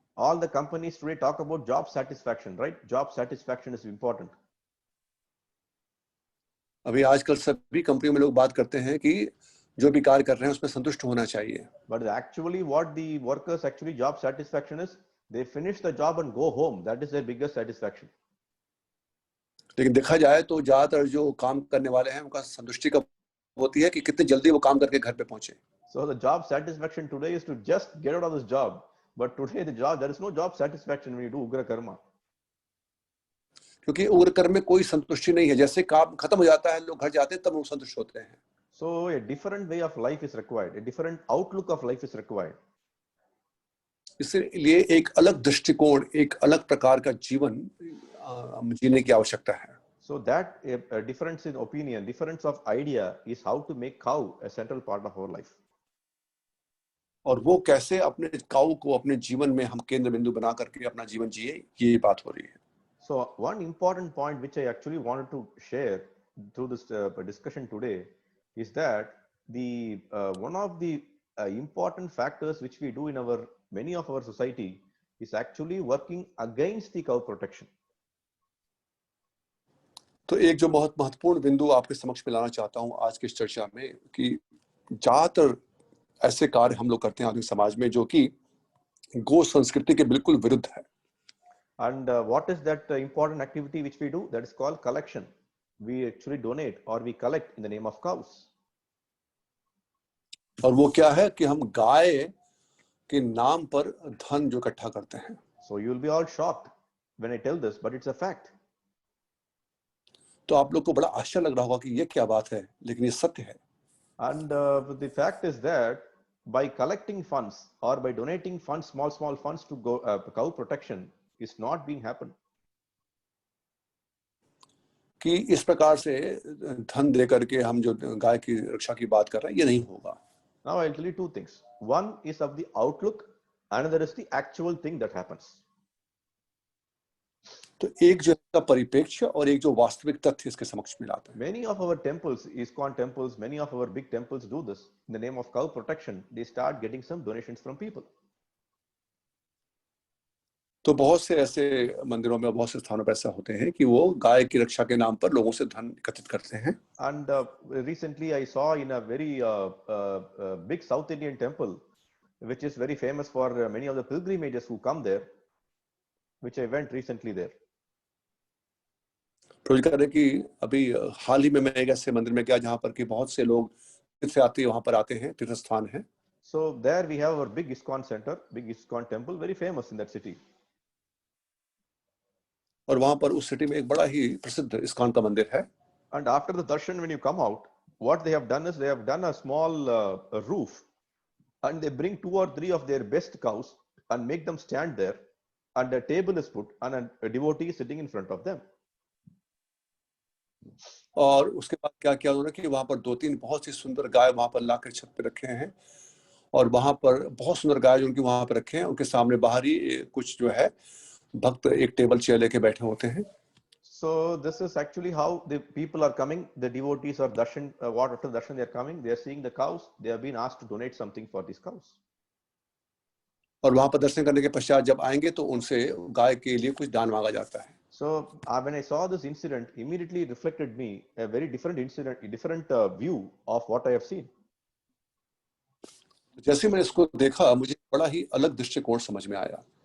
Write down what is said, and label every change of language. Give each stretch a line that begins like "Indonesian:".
English: All the companies today talk about job satisfaction, right? Job satisfaction is important.
Hindi: अभी आजकल सभी कंपनियों में लोग बात करते हैं कि जो भी कार्य कर रहे हैं उसमें संतुष्ट होना चाहिए।
English: But actually what the workers actually job satisfaction is, they finish the job and go home. That is their biggest satisfaction.
Hindi: लेकिन देखा जाए तो ज्यादातर जो काम करने वाले हैं उनका संतुष्टि कब होती है कि कितनी जल्दी वो काम करके घर पे पहुंचे।
English: So the job satisfaction today is to just get out of this job. But today there is no job satisfaction when you do ugra karma.
Hindi: क्योंकि उग्र कर्म में कोई संतुष्टि नहीं है, जैसे काम खत्म हो जाता है लोग घर जाते हैं तब वो संतुष्ट होते हैं।
English: So a different way of life is required. A different outlook of life is required.
Hindi: इसलिए एक अलग दृष्टिकोण, एक अलग प्रकार का जीवन जीने की आवश्यकता है।
English: So that a difference in opinion, difference of idea is how to make cow a central part of our life.
Hindi: और वो कैसे अपने काऊ को अपने जीवन में हम केंद्र बिंदु बना करके अपना जीवन जिए, ये बात हो रही है।
English: So one important point which I actually wanted to share through this discussion today is that the one of the important factors which we do in our many of our society is actually working against the cow protection.
Hindi: तो एक जो बहुत महत्वपूर्ण बिंदु आपके समक्ष में लाना चाहता हूं आज की इस चर्चा में कि ज्यादातर ऐसे कार्य हम लोग करते हैं आधुनिक समाज में जो कि गो संस्कृति के बिल्कुल विरुद्ध है।
English: And what is that important activity which we do? That is called collection. We actually donate or we collect in the name of cows.
Hindi: और वो क्या है कि हम गाय के नाम पर धन जो इकट्ठा करते हैं।
English: So you will be all shocked when I tell this, but it's a fact.
Hindi: तो आप लोग को बड़ा आश्चर्य लग रहा होगा कि ये क्या बात है, लेकिन ये सत्य है।
English: And the fact is that by collecting funds or by donating funds, small funds to cow protection is not being happened.
Hindi: कि इस प्रकार से धन दे करके हम जो गाय की रक्षा की बात कर रहे हैं ये नहीं होगा।
English: Now I'll tell you two things. One is of the outlook, another is the actual thing that happens.
Hindi: तो एक जो इसका परिप्रेक्ष्य और एक जो वास्तविक तथ्य इसके समक्ष में लाता है।
English: Many of our temples, ISKCON temples, many of our big temples do this. In the name of cow protection, they start getting some donations from people.
Hindi: तो बहुत से ऐसे मंदिरों में बहुत से स्थानों पर ऐसा होते हैं कि वो गाय की रक्षा के नाम पर लोगों से धन एकत्रित करते हैं।
English: And recently I saw in a very big South Indian temple, which is very famous for many of the pilgrimages who come there, which I went recently there.
Hindi: Pros कर रहे कि अभी हाल ही में मैं एक ऐसे मंदिर में गया जहाँ पर कि बहुत से लोग तीर्थयात्री वहां पर आते हैं, तीर्थ स्थान है।
English: So there we have our big ISKCON center, big ISKCON temple, very famous in that city.
Hindi: और वहां पर उस सिटी में एक बड़ा ही प्रसिद्ध इस्कॉन का मंदिर है।
English: And after the darshan, when you come out, what they have done is they have done a small roof, and they bring 2 or 3 of their best cows and make them stand there, and a table is put and a devotee is sitting in front of them.
Hindi: और उसके बाद क्या किया उन्होंने कि वहां पर 2-3 बहुत ही सुंदर गाय वहां पर लाकर छत पे रखे हैं और वहां पर बहुत सुंदर गाय जो उनकी वहां पर रखे हैं उनके सामने बाहर ही कुछ जो है भक्त एक टेबल चेयर लेके बैठे होते हैं।
English: So this is actually how the people are coming, the devotees or darshan, what after darshan they are coming, they are seeing the cows, they have been asked to donate something for these cows.
Hindi: और वहां पर दर्शन करने के पश्चात जब आएंगे तो उनसे गाय के लिए कुछ दान मांगा जाता है।
English: So when I saw this incident, immediately reflected me a very different incident, a different view of what I have seen.
Hindi: जैसे मैंने इसको देखा मुझे बड़ा ही अलग दृष्टिकोण समझ में आया।